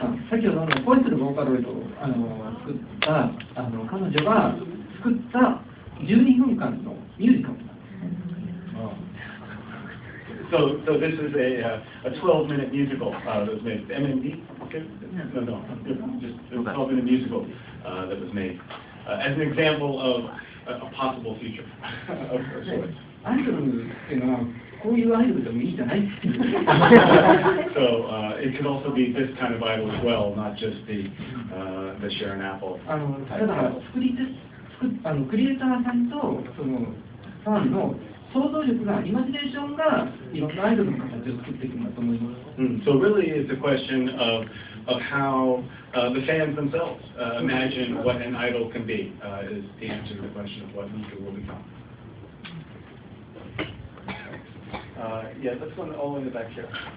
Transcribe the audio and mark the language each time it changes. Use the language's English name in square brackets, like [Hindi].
[Japanese] 先ほどの恋するボーカロイドを作った彼女が作った12分間のミュージカルなんです。 [English] So this is a 12-minute musical that was made. MMD? Okay. No, just a 12-minute musical that was made as an example of a possible future of sorts. [Japanese] アイドルっていうのはこういうアイドルでもいいじゃないっていう。 [English] So it could also be this kind of idol as well, not just the Sharon Apple. [Japanese] だからクリエイターさんとそのファンの想像力がイマジネーションがいろんなアイドルの形を作っていくんだと思います。 [English] So really it's a question of how the fans themselves imagine what an idol can be is the answer to the question of what Miku will become. Yeah, let's go all in the back here.